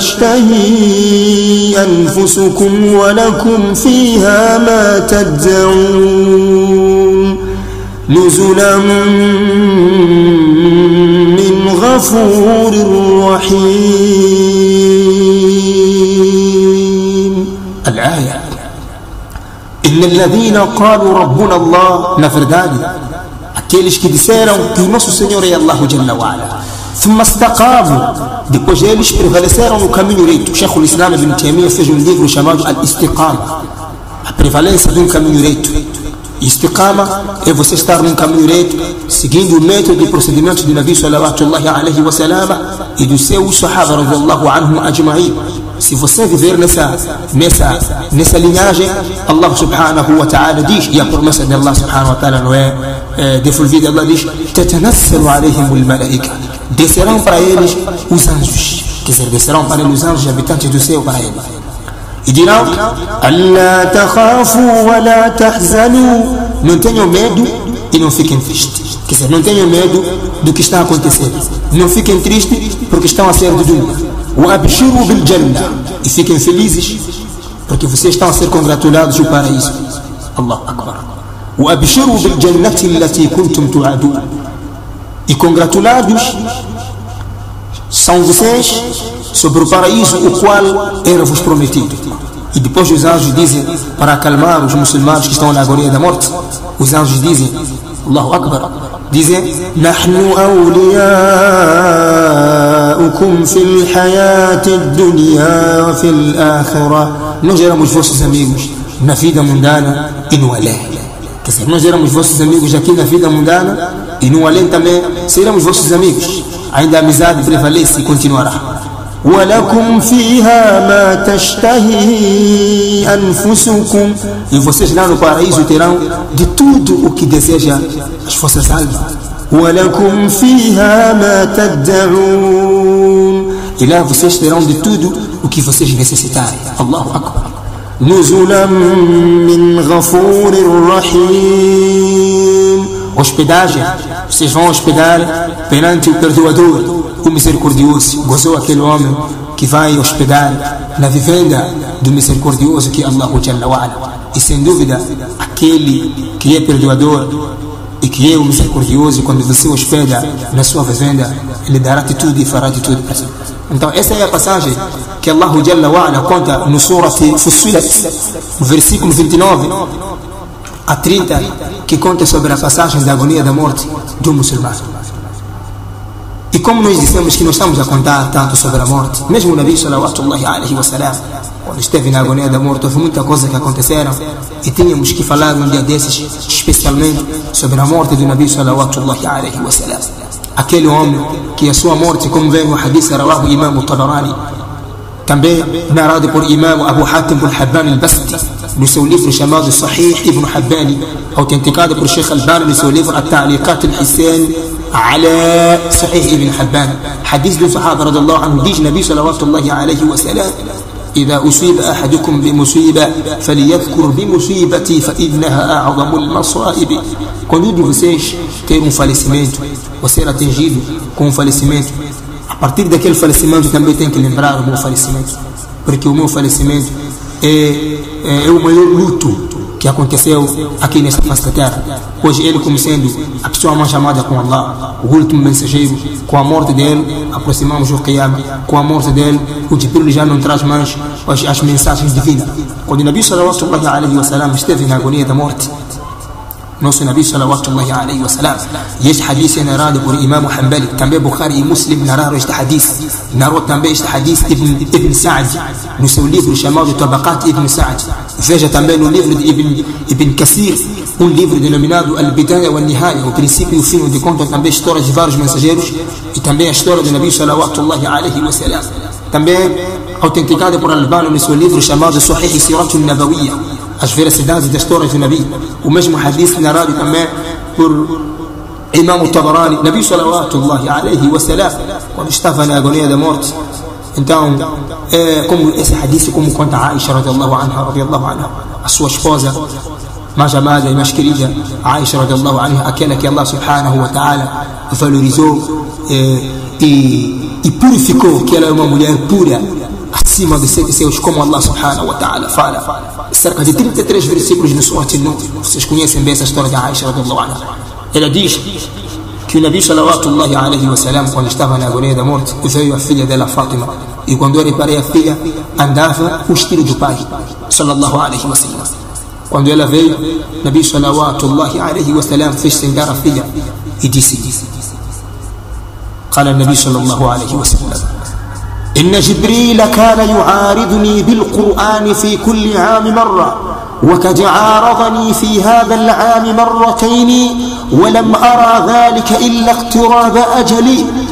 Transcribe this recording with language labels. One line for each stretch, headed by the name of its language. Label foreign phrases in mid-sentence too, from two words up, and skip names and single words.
Arabic: تشتهي أنفسكم ولكم فيها ما تدعون نزلا من غفور رحيم. الآية إن الذين قالوا ربنا الله,
Portuguese: na verdade, aqueles que disseram que o nosso Senhor é Allah
Arabic: جل وعلا, ثم استقاموا,
Portuguese: depois eles prevaleceram no caminho reto. Sheikh al-Islam Ibn Taymiyyah fez um livro chamado Al-Istiqama, a prevalência de um caminho reto. Istiqama é você estar num caminho reto, seguindo o método e procedimentos do Nabi
Arabic: صلى الله عليه وسلم
Portuguese: e dos seus sahaba
Arabic: رضي الله عنهم أجمعين.
Portuguese: Se você viver nessa linhagem, Allah
Arabic: سبحانه وتعالى
Portuguese: diz, e a promessa de Allah
Arabic: سبحانه وتعالى
Portuguese: não é devolvida, Allah diz,
Arabic: تتنزل عليهم الملائكة,
Portuguese: descerão para eles os anjos, quer dizer, descerão para eles os anjos habitantes do céu para eles, e dirão,
Arabic: ألا تخافوا ولا تحزنوا,
Portuguese: não tenham medo e não fiquem tristes. Quer dizer, não tenham medo do que está a acontecer. Não fiquem tristes porque estão a sair do dunya.
Arabic: وَأَبْشِرُوا بِالْجَنَّةِ
Portuguese: E fiquem felizes porque vocês estão a ser congratulados no paraíso.
Arabic: الله أكبر. وَأَبْشِرُوا بِالْجَنَّةِ الَّتِي كُنْتُمْ تُوعَدُونَ
Portuguese: E congratulados são vocês sobre o paraíso o qual era-vos prometido. E depois os anjos dizem, para acalmar os muçulmanos que estão na agonia da morte, os anjos dizem,
Arabic: الله أكبر,
Portuguese: dizem,
Arabic: نَحْنُ أَوْلِيَاؤُكُمْ فِي الْحَيَاةِ الدُّنْيَا وَفِي الْآخِرَةِ
Portuguese: Nós éramos vossos amigos na vida mundana e no além. Quer dizer, nós éramos vossos amigos aqui na vida mundana e no além também seremos vossos amigos. Ainda a amizade prevalece e continuará.
Arabic: وَلَكُمْ فِيهَا مَا تَشْتَهِي أَنفُسُكُمْ
Portuguese: E vocês lá no paraíso terão de tudo o que deseja as vossas almas.
Arabic: وَلَكُمْ فِيهَا مَا تَدَّعُونَ
Portuguese: E lá vocês terão de tudo o que vocês necessitarem.
Arabic: الله أكبر. نُزُلًا مِّنْ غَفُورٍ رَحِيمٍ
Portuguese: Hospedagem, vocês vão hospedar perante o Perdoador, o Misericordioso. Gozou aquele homem que vai hospedar na vivenda do Misericordioso, que é
Arabic: الله جل وعلا.
Portuguese: E sem dúvida, aquele que é Perdoador e que é o Misericordioso, quando você hospeda na sua vivenda, ele dará atitude e fará atitude para você. Então essa é a passagem que
Arabic: الله جل وعلا
Portuguese: conta no Surat Fussilat, no versículo 29 a 30, que conta sobre a passagem da agonia da morte de um muçulmano. E como nós dissemos que não estamos a contar tanto sobre a morte, mesmo o Nabi
Arabic: صلى الله عليه وسلم,
Portuguese: quando esteve na agonia da morte, houve muita coisa que aconteceram e tínhamos que falar um dia desses, especialmente sobre a morte do Nabi
Arabic: صلى الله عليه وسلم.
Portuguese: Aquele homem que a sua morte, como vem no
Arabic: حديث رواه
Portuguese: Imam Tabarani, também narrado por Imam Abu Hatim al-Habban al-Basti, no seu livro chamado Sahih Ibn Habbani, autenticado por Sheikh Albani no seu livro At-Ta'liqat al-Hisan ala Sahih Ibn Habban. Hadith do Sahaba
Arabic: رضي الله عنه,
Portuguese: diz Nabi
Arabic: صلى الله عليه وسلم: إذا أصيب أحدكم بمصيبة فليذكر بمصيبتي فإنها أعظم المصائب.
Portuguese: Quando um de vocês ter um falecimento ou ser atingido com um falecimento, a partir daquele falecimento também tem que lembrar o meu falecimento, porque o meu falecimento é o maior luto que aconteceu aqui nesta face da terra. Hoje ele, como sendo a pessoa mais chamada com Allah, o último mensageiro, com a morte dele aproximamos o Qiyamah. Com a morte dele, o Jibril já não traz mais as mensagens divinas. Quando o Nabi
Arabic: صلى الله عليه وسلم
Portuguese: esteve na agonia da morte, nosso Nabi
Arabic: صلى الله عليه وسلم,
Portuguese: e este hadith é narrado por Imam Hanbali, também Bukhari e Muslim narraram este hadith. Narrou também este hadith Ibn Sa'd no seu livro chamado Tabaqat Ibn Sa'd. Veja também no livro de Ibn Kathir, um livro denominado Al-Bidaya wa Nihaya, o princípio e o fim, onde contam também histórias de vários mensageiros e também a história do Nabi
Arabic: صلى الله عليه وسلم.
Portuguese: Também autenticada por Al-Albani no seu livro chamado Sahih Sirat al-Nabawiyya, as veracidades das histórias do Nabi. O mesmo hadith narrado também por Imam Tabarani.
Arabic: نبي صلى الله عليه وسلم,
Portuguese: quando estava na agonia da morte, então, como esse hadith, como conta Aisha
Arabic: رضي الله عنها,
Portuguese: a sua esposa mais amada e mais querida,
Arabic: عائشة رضي الله عنها,
Portuguese: aquela que Allah
Arabic: سبحانه وتعالى
Portuguese: valorizou e purificou, que ela é uma mulher pura, acima dos 7 céus, como Allah
Arabic: سبحانه وتعالى
Portuguese: fala. Cerca de 33 versículos no Surat An-Nur. Vocês conhecem bem essa história de Aisha
Arabic: رضي الله عنها.
Portuguese: Ela diz que o Nabi
Arabic: صلى الله عليه وسلم,
Portuguese: quando estava na agonia da morte, veio a filha dela, Fátima, e quando eu reparei a filha, andava o estilo do pai
Arabic: صلى الله عليه وسلم.
Portuguese: Quando ela veio, Nabi
Arabic: صلى الله عليه وسلم
Portuguese: fez sentar a filha e disse:
Arabic: قال النبي صلى الله عليه وسلم: إن جبريل كان يعارضني بالقرآن في كل عام مرة، وقد عارضني في هذا العام مرتين، ولم أرى ذلك إلا اقتراب أجلي.